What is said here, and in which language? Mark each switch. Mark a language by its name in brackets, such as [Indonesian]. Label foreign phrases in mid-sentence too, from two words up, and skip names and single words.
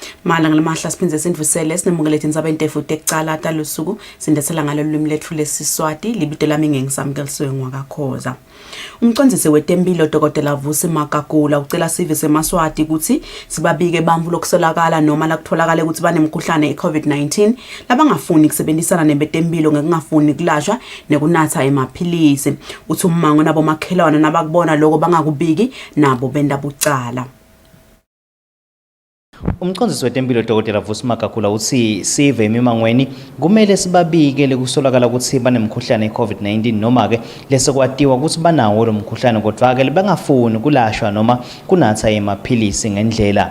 [Swati] Malanga lamahla siphindze sindvusele sinemukele tindzaba intefu tekucala talusuku sindetsela ngalo lulwimi letfu lesiswati libito lami ngengisamukeliwe ngwakakhoza. Umcondzisi wetemphilo Dr. Vusi Makagula ucela sive semaswati kutsi sibabike bantfu lokusolakala noma lakutfolakala ukuthi banemkhuhlane i-COVID-19 labangafuni kusebenzisana nebetemphilo ngekungafuni kulashwa nekunatsa emaphilisi. Uthi ummango nabo makhelwane nabakubona lokho bangakubiki nabo benda bucala. Umcondzisi wetempilo Dr. Vusi Makagula uthi sive emimangweni kumele sibabike lekusolakala ukuthi banemkhuhlane i-COVID-19 noma ke lesekwatiwa ukuthi banawo lo mkhuhlane kodwa ke bangafuni kulashwa noma kunatha emaphilisi ngendlela.